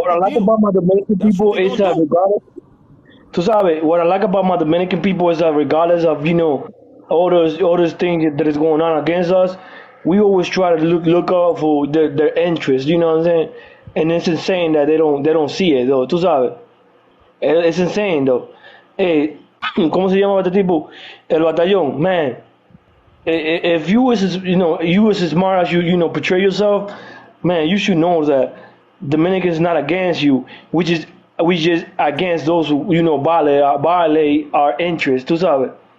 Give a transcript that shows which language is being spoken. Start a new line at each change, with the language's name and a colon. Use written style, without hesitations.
English: what I like about my Dominican people is that regardless,
Spanish: tú sabes,
English: what I like about my Dominican people is that regardless of, all those things that is going on against us, we always try to look out for their interests, you know what I'm saying? And it's insane that they don't see it though,
Spanish: tú sabes.
English: It's insane though.
Spanish: Hey, ¿cómo se llama este tipo? El batallón,
English: man. If you was as smart as you portray yourself, man, you should know that Dominicans not against you. We just against those who violate our interests.
Spanish: Tú sabes.